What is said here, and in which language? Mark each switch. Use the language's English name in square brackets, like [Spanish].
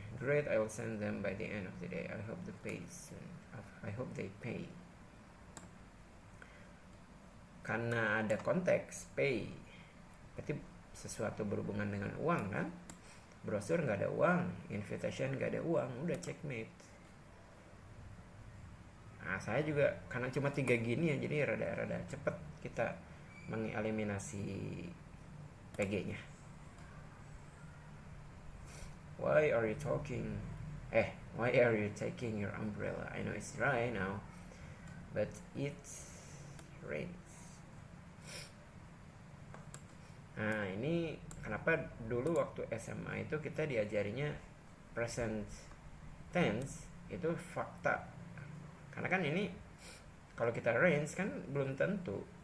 [English] Great, I will send them by the end of the day. I hope they pay soon. I hope they pay. [Indonesian] Karena ada konteks pay, berarti sesuatu berhubungan dengan uang kan? Brosur nggak ada uang, invitation nggak ada uang, udah checkmate. Nah saya juga karena cuma 3 gini ya, jadi rada cepet kita mengeliminasi PG-nya. [English] Why are you talking? Why are you taking your umbrella? I know it's dry now, but it's rains. [Indonesian] Nah ini kenapa dulu waktu SMA itu kita diajarinya present tense itu fakta. Karena kan ini kalau kita rains kan belum tentu.